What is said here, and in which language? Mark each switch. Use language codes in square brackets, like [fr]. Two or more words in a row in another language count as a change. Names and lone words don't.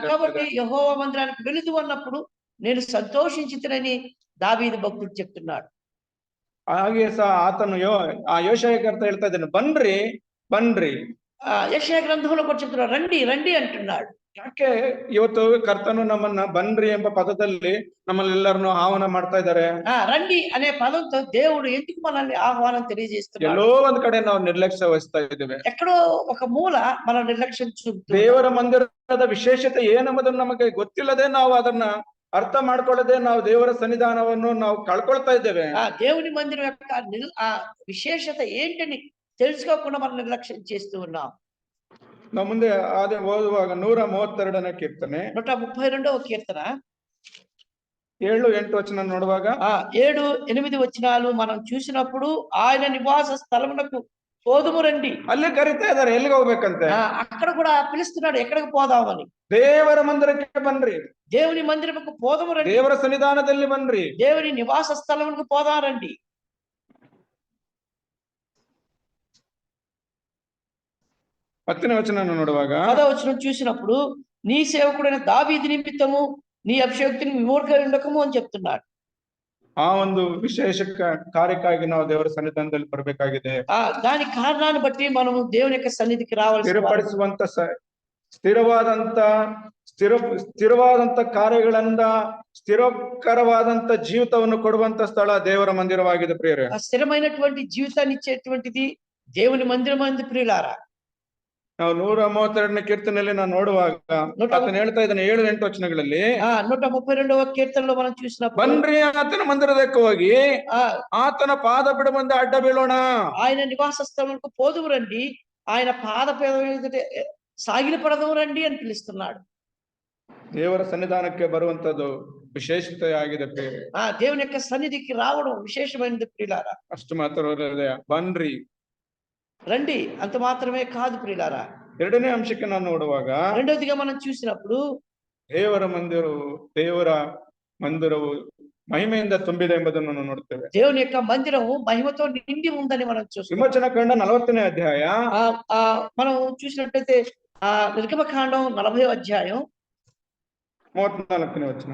[te] కాబట్టి యెహోవా మందిరానికి వెళుతూ అన్నప్పుడు నేను సంతోషించుతనని దావీదు భక్తుడు చెప్తున్నాడు. [kn] ಹಾಗೆ ಸಹ ಆತನು ಯೋಷಯಕರ್ತ ಹೇಳ್ತಾ ಇದ್ದಾನೆ, ಬನ್ರಿ ಬನ್ರಿ. [te] ಯೆಶಯಾ ಗ್ರಂಥంలో కూడా చెప్తున్నాడు, రండి రండి అంటున్నాడు. [kn] ಯಾಕೆ ಇವತ್ತು ಕರ್ತನು ನಮ್ಮನ್ನ ಬನ್ರಿ ಎಂಬ ಪದದಲ್ಲಿ ನಮ್ಮಲ್ಲೆಲ್ಲರನ್ನು ಆಹ್ವಾನ ಮಾಡ್ತಾ ಇದ್ದಾರೆ? [te] రండి అనే పదంతో దేవుడు ఎందుకు మనల్ని ఆహ్వానం తెలియజేస్తున్నాడు? [kn] ಎಲ್ಲೋ ಒಂದ್ ಕಡೆ ನಾವು ನಿರ್ಲಕ್ಷ್ಯ ವಹಿಸ್ತಾ ಇದ್ದೇವೆ. [te] ఎక్కడో ఒక మూల మనం నిర్లక్ష్యం చూపుతున్నాం. [kn] ದೇವರ ಮಂದಿರದ ವಿಶೇಷತೆ ಏನಂಬುದನ್ನು ನಮಗೆ ಗೊತ್ತಿಲ್ಲದೆ ನಾವು ಅದನ್ನ ಅರ್ಥ ಮಾಡ್ಕೊಳ್ಳದೆ ನಾವು ದೇವರ ಸನ್ನಿಧಾನವನ್ನು ನಾವು ಕಳ್ಕೊಳ್ತಾ ಇದ್ದೇವೆ. [te] దేవుని మందిరం యొక్క విశేషత ఏంటని తెలుసుకోకుండా మనం నిర్లక్ష్యం చేస్తూ ఉన్నాం. [kn] ನಾವು ಮುಂದೆ ಅದೇ ಓದುವಾಗ 132ನೇ ಕೀರ್ತನೆ [te] 132వ కీర్తన 7-8 వచనం ನೋಡುವಾಗ 7-8 వచనాలు మనం చూసినప్పుడు, ఆయన నివాస స్థలమునకు పోదుము రండి. [kn] ಅಲ್ಲಿ ಕರೀತಾ ಇದ್ದಾರೆ, ಎಲ್ಲಿಗೆ ಹೋಗ್ಬೇಕಂತೆ? [te] అక్కడ కూడా పిలుస్తున్నాడు, ఎక్కడికి పోదామని. [kn] ದೇವರ ಮಂದಿರಕ್ಕೆ ಬನ್ರಿ, [te] దేవుని మందిరముకు పోదాము రండి. [kn] ದೇವರ ಸನ್ನಿಧಾನದಲ್ಲಿ ಬನ್ರಿ, [te] దేవుని నివాస స్థలమునకు పోదాం రండి. [kn] 10ನೇ ವಚನ ನೋಡುವಾಗ [te] 10వ వచనం చూసినప్పుడు, నీ సేవకుడైన దావీదు నిమిత్తము నీ అభిషేక్తుని విమూఢంగా ఉండకము అని చెప్తున్నాడు. [kn] ಆ ಒಂದು ವಿಶೇಷ ಕಾರ್ಯಕ್ಕಾಗಿ ನಾವು ದೇವರ ಸನ್ನಿಧಾನದಲ್ಲಿ ಬರಬೇಕಾಗಿದೆ. [te] దాని కారణాన్ని బట్టి మనము దేవుని యొక్క సన్నిధికి రావాలి. [kn] ಸ್ಥಿರಪಡಿಸುವಂತ ಸ್ಥಿರವಾದಂತ ಕಾರ್ಯಗಳಿಂದ ಸ್ಥಿರಕರವಾದಂತ ಜೀವಿತವನ್ನು ಕೊಡುವಂತ ಸ್ಥಳ ದೇವರ ಮಂದಿರವಾಗಿದೆ ಪ್ರಿಯರೇ. [te] స్థిరమైనటువంటి జీవితాన్ని ఇచ్చేటువంటిది దేవుని మందిరం అంది ప్రియులారా. [kn] ನಾವು 132ನೇ ಕೀರ್ತನೆಯಲ್ಲಿ ನಾವು ನೋಡುವಾಗ ಆತನು ಹೇಳ್ತಾ ಇದ್ದಾನೆ 7-8 ವಚನಗಳಲ್ಲಿ, [te] 132వ కీర్తనలో మనం చూసినప్పుడు [kn] ಬನ್ರಿ ಆತನ ಮಂದಿರದಕ್ಕೆ ಹೋಗಿ ఆ ಆತನ ಪಾದ ಬಿಡ ಮುಂದೆ ಅಡ್ಡ ಬೀಳೋಣ. [te] ఆయన నివాస స్థలములకు పోదుము రండి, ఆయన పాద సాగిలపడదము రండి అని పిలుస్తున్నాడు. [kn] ದೇವರ ಸನ್ನಿಧಾನಕ್ಕೆ ಬರುವಂತದ್ದು ವಿಶೇಷತೆ ಆಗಿದೆ ಪ್ರಿಯರೇ. [te] దేవుని యొక్క సన్నిధికి రావడం విశేషమైనది ప్రియులారా. [kn] ಅಷ್ಟು ಮಾತ್ರವಲ್ಲದೆ ಬನ್ರಿ [te] రండి అంత మాత్రమే కాదు ప్రియులారా. [kn] ಎರಡನೇ ಅಂಶಕ್ಕೆ ನಾವು ನೋಡುವಾಗ [te] రెండవదిగా మనం చూసినప్పుడు [kn] ದೇವರ ಮಂದಿರವು ಮಹಿಮೆಯಿಂದ ತುಂಬಿದೆ ಎಂಬುದನ್ನು ನಾವು ನೋಡ್ತೇವೆ. [te] దేవుని యొక్క మందిరము మహిమతో నిండి ఉందని మనం చూస్తాం. [kn] ವಿಮೋಚನಕಾಂಡ 40ನೇ ಅಧ್ಯಾಯ [te] మనం చూసినట్లయితే నిర్గమకాండం 40వ అధ్యాయం [kn] 34ನೇ ವಚನ